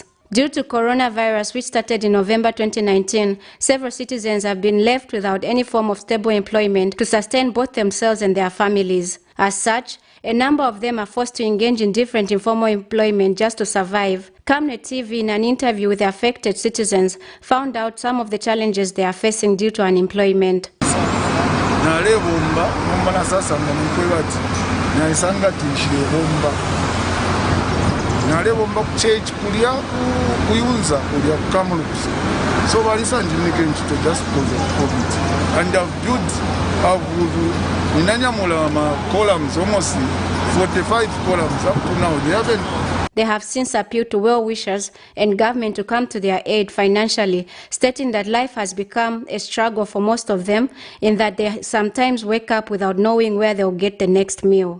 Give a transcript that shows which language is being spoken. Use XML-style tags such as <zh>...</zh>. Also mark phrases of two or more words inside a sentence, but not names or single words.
<en>Due to coronavirus, which started in November 2019, several citizens have been left without any form of stable employment to sustain both themselves and their families. As such, a number of them are forced to engage in different informal employment just to survive. Camnet TV, in an interview with the affected citizens, found out some of the challenges they are facing due to unemployment.</en> <bem>Nalebomba na sasa mkwebati na isanga tishire bomba nalebomba ku church kulia kuyunza kulia kukamulukusa so balisanjimike nchito</bem> <en>just because of COVID and I've</en> <bem>inanyamula ma columns</bem> <en>almost 45 columns up to now. They have since appealed to well-wishers and government to come to their aid financially, stating that life has become a struggle for most of them in that they sometimes wake up without knowing where they'll get the next meal.</en>